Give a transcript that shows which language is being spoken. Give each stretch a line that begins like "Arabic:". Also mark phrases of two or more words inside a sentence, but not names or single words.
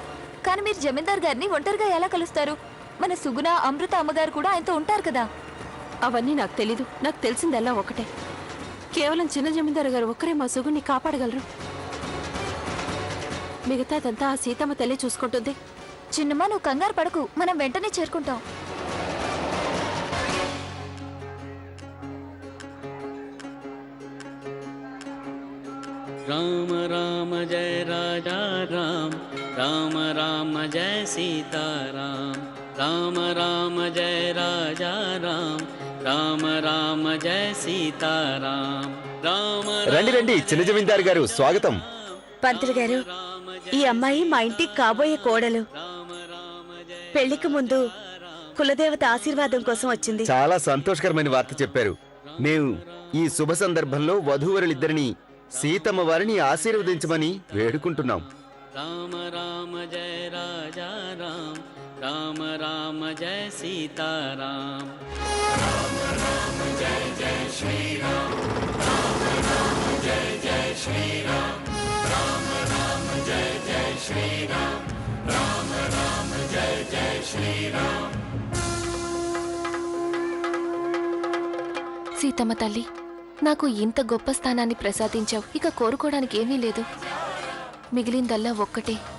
Telugu: కానీ మీరు జమీందార్ గారిని ఒంటరిగా ఎలా కలుస్తారు? మన సుగుణ, అమృత అమ్మగారు కూడా ఆయనతో ఉంటారు కదా. అవన్నీ నాకు తెలీదు. నాకు తెలిసిందల్లా ఒకటే, కేవలం చిన్న జమీందారు గారు ఒక్కరే మా సుగుణ్ణి కాపాడగలరు. మిగతాదంతా ఆ సీతమ్మ తల్లి చూసుకుంటుంది. చిన్నమ్మ, నువ్వు కంగారు పడకు, మనం వెంటనే చేరుకుంటాం.
Hindi: राम राम जय राजा राम, राम राम जय सीता राम, राम राम जय राजा राम, राम राम जय सीता राम, राम
Telugu: రండి రండి చిన్న జమీందారు గారు, స్వాగతం. పంతులు గారు, ఈ అమ్మాయి మా ఇంటికి కాబోయే కోడలు. పెళ్లికి ముందు కులదేవత ఆశీర్వాదం కోసం వచ్చింది. చాలా సంతోషకరమైన వార్త చెప్పారు. మేము ఈ శుభ సందర్భంలో వధూవరులిద్దరిని సీతమ్మ వారిని ఆశీర్వదించమని వేడుకుంటున్నాం.
Hindi: राम राम जय राजा राम, राम राम जय सीता राम, राम राम जय जय श्री राम, राम राम जय जय श्री राम, राम राम
Telugu: సీతమ్మ తల్లి, నాకు ఇంత గొప్ప స్థానాన్ని ప్రసాదించావు. ఇక కోరుకోవడానికి ఏమీ లేదు. మిగిలిందల్లా ఒక్కటే.